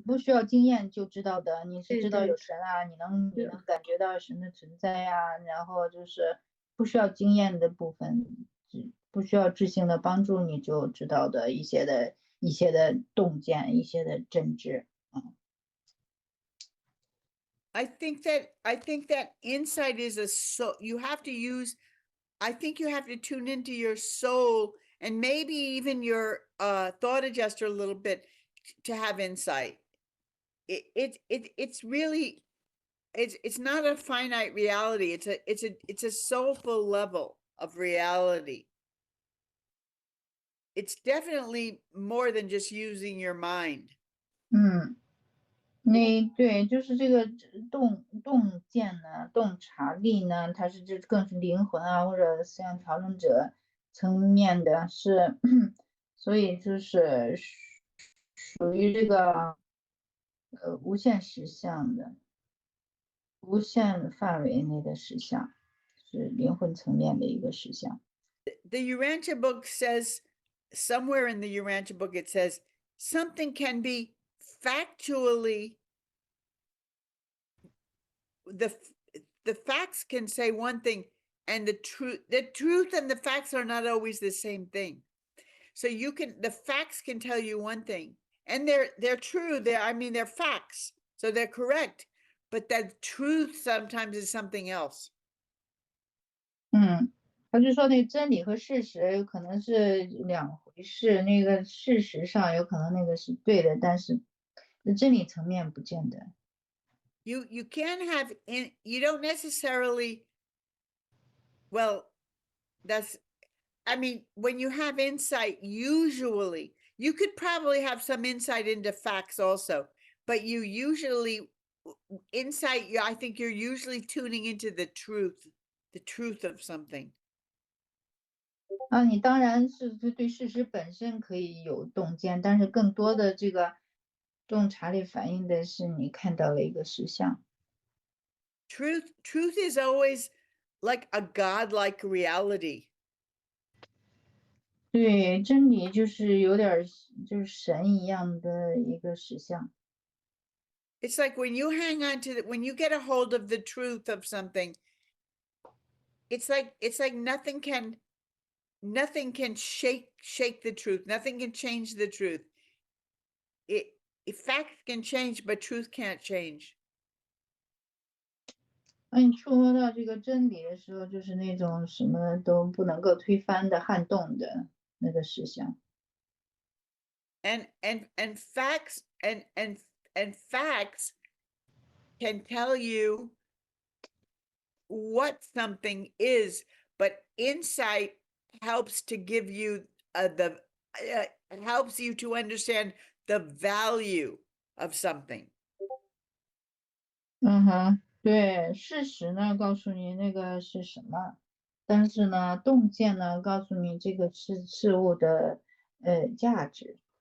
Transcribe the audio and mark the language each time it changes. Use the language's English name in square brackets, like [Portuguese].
[Chinese] 不需要经验就知道的，你是知道对对有神啊，你能对感觉到神的存在呀，然后就是不需要经验的部分，不需要智性的帮助，你就知道的一些的洞见，一些的真知。 [English] I think that insight is you have to use, I think you have to tune into your soul and maybe even your thought adjuster a little bit to have insight. It's really, it's not a finite reality. It's a soulful level of reality. It's definitely more than just using your mind. [Chinese] 对，就是这个洞见呢，洞察力呢，它是更是灵魂啊，或者思想调整者层面的，是，所以就是属于这个无限实相的，无限范围内的实相，是灵魂层面的一个实相。 [English] The Urantia book says, somewhere in the Urantia book, it says something can be factually, the facts can say one thing and the truth and the facts are not always the same thing. So the facts can tell you one thing and they're true. They're facts. So they're correct, but that truth sometimes is something else. [Chinese] 他就说那真理和事实有可能是两回事，那个事实上有可能那个是对的，但是真理层面不见得。 [English] You can have, you don't necessarily, well, when you have insight, usually you could probably have some insight into facts also, but you usually insight, I think you're usually tuning into the truth of something. [Chinese] 你当然是对事实本身可以有洞见，但是更多的这个洞察力反映的是你看到了一个实相。 [English] Truth is always like a godlike reality. [Chinese] 对，真理就是有点就是神一样的一个实相。 [English] It's like when you hang on to when you get a hold of the truth of something, it's like nothing can shake the truth. Nothing can change the truth. facts can change, but truth can't change. [Chinese] 那你说到这个真理的时候，就是那种什么都不能够推翻的、撼动的那个实相。 [English] And facts and facts can tell you what something is, but insight helps to give you helps you to understand the value of something. [Chinese] 嗯哼，对，事实呢告诉你那个是什么，但是呢，洞见呢告诉你这个事物的价值。